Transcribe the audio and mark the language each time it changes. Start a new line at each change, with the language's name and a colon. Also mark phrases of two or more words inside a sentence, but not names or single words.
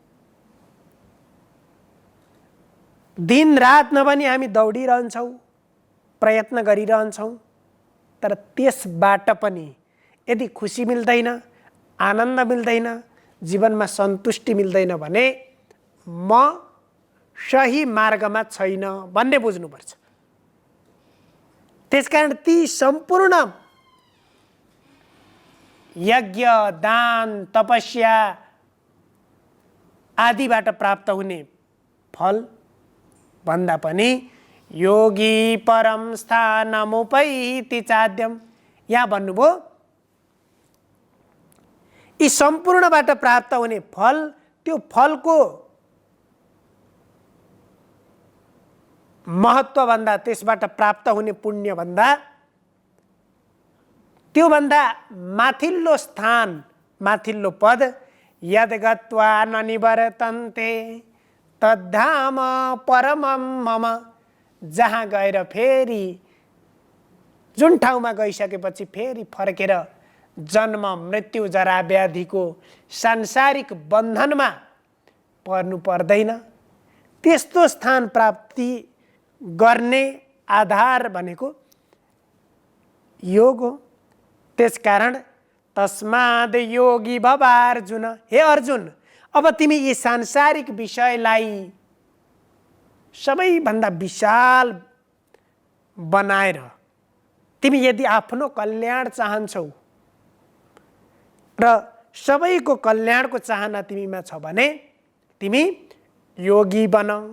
Nepali: दिन रात नभनी हामी दौडिरहन्छौँ, प्रयत्न गरिरहन्छौँ, तर त्यसबाट पनि यदि खुसी मिल्दैन, आनन्द मिल्दैन, जीवनमा सन्तुष्टि मिल्दैन भने म सही मार्गमा छैन भन्ने बुझ्नुपर्छ। त्यसकारण ती सम्पूर्ण यज्ञ, दान, तपस्या आदिबाट प्राप्त हुने फल भन्दा पनि
Sanskrit: योगी परम स्थानमुपैति चाद्यम,
Nepali: यहाँ भन्नुभयो यी सम्पूर्णबाट प्राप्त हुने फल, त्यो फलको महत्त्वभन्दा, त्यसबाट प्राप्त हुने पुण्यभन्दा, त्योभन्दा माथिल्लो स्थान, माथिल्लो पद,
Sanskrit: यद गत्वा न निवर्तन्ते तद्धाम परमं मम,
Nepali: जहाँ गएर फेरि, जुन ठाउँमा गइसकेपछि फेरि फर्केर जन्म मृत्यु जरा व्याधिको सांसारिक बन्धनमा पर्नु पर्दैन, त्यस्तो स्थान प्राप्ति गर्ने आधार भनेको योग हो।
Sanskrit: त्यसकारण तस्माद योगी भव अर्जुन,
Nepali: हे अर्जुन, अब तिमी यी सांसारिक विषयलाई सबैभन्दा विशाल बनाएर तिमी यदि आफ्नो कल्याण चाहन्छौ र सबैको कल्याणको चाहना तिमीमा छ भने तिमी योगी बन।